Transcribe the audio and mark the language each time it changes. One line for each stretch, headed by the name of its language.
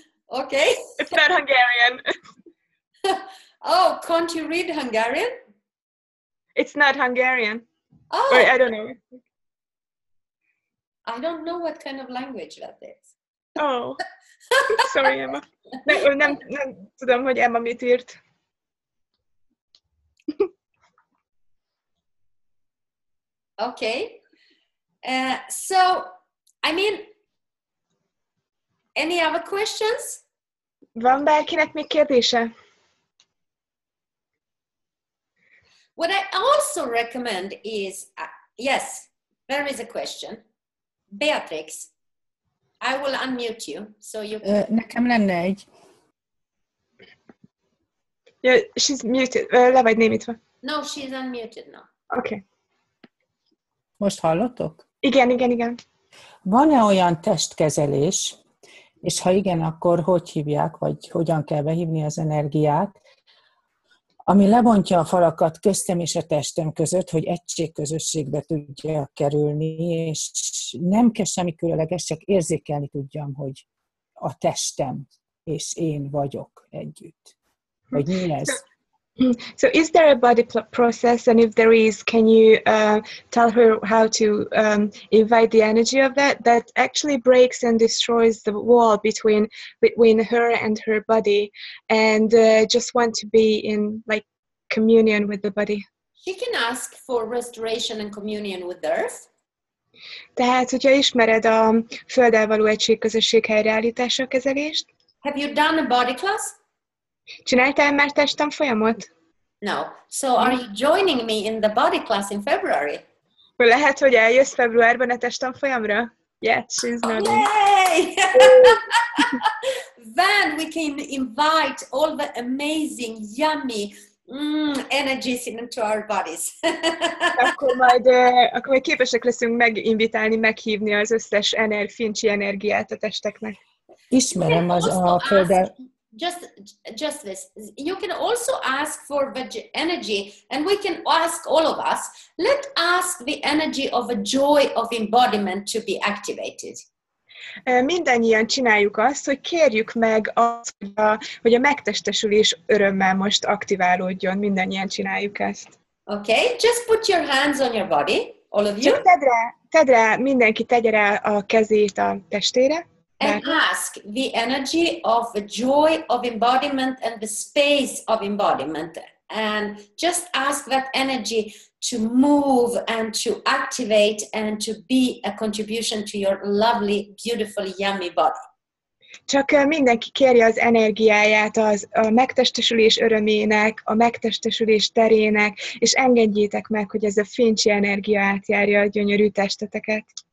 English: Okay. It's not Hungarian. Oh, can't you read Hungarian? It's not Hungarian. Oh. Or I don't know. I don't know what kind of language that is. Oh. Sorry, Emma.
Hungarian: Nem tudom, hogy Emma mit írt.
English: Okay. So, I mean, any other questions?
Hungarian: Van bárkinek még kérdése?
English: What I also recommend is, yes, there is a question. Beatrix, I will unmute you, so you can...
Hungarian: Nekem lenne egy.
English: Yeah, she's muted.
Hungarian: Le vagy némítva.
English: No, she's unmuted now. Okay.
Hungarian: Most hallottok? Igen. Van-e olyan testkezelés, és ha igen, akkor hogy hívják, vagy hogyan kell behívni az energiát, ami lebontja a falakat köztem és a testem között, hogy egységközösségbe tudjak kerülni, és nem kell semmi különleges, csak érzékelni tudjam, hogy a testem és én vagyok együtt. Vagy mi ez?
English: So is there a body process, and if there is, can you tell her how to invite the energy of that actually breaks and destroys the wall between her and her body, and just want to be in like communion with the body? She can ask for restoration and communion with the earth.
Hungarian: Tehát, hogyha ismered a földdel való egységközösség helyreállítása kezelést.
English: Have you done a body class?
Hungarian: Csináltál már testtanfolyamot?
English: No. So are you joining me in the body class in February?
Hungarian: Lehet, hogy eljössz februárban a testtanfolyamra?
English: Yeah, she's nodding. Yay! Then we can invite all the amazing, yummy energies into our bodies.
Hungarian: akkor majd képesek leszünk meginvitálni, meghívni az összes fincsi energiát a testeknek. Ismerem a földdel.
English: Just this. You can also ask for the energy, and we can ask all of us. Let's ask the energy of a joy of embodiment to be activated.
Hungarian: Mindannyian csináljuk azt, hogy kérjük meg azt, hogy a megtestesülés örömmel most aktiválódjon. Mindannyian csináljuk ezt.
English: Okay, just put your hands on your body, all of you.
Hungarian: Csak tedd rá, mindenki tegye rá a kezét a testére.
English: And ask the energy of the joy of embodiment and the space of embodiment. And just ask that energy to move and to activate and to be a contribution to your lovely, beautiful, yummy body.
Hungarian: Csak mindenki kérje az energiáját a megtestesülés örömének, a megtestesülés terének, és engedjétek meg, hogy ez a fincsi energia átjárja a gyönyörű testeteket.